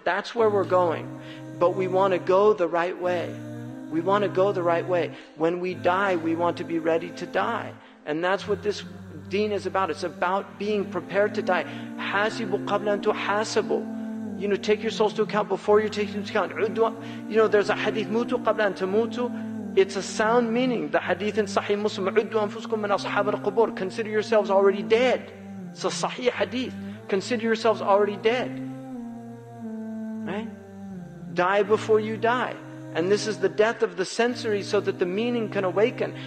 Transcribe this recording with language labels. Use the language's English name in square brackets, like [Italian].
[English] That's where we're going. But we want to go the right way. We want to go the right way. When we die, we want to be ready to die. And that's what this deen is about. It's about being prepared to die. [Arabic] حَاسِبُوا قَبْلَ أَن تُحَاسَبُوا. [English] Take your souls to account before you're taken into account. There's a hadith, [Arabic] مُوتُوا قَبْلَ أَن تَمُوتُوا. [English] It's a sound meaning. The hadith in Sahih Muslim, [Arabic] عُدُّوا أَنفُسَكُم مِّنْ أَصْحَابِ الْقُبُورِ. [English] Consider yourselves already dead. It's a Sahih hadith. Consider yourselves already dead. Right? Die before you die. And this is the death of the sensory so that the meaning can awaken.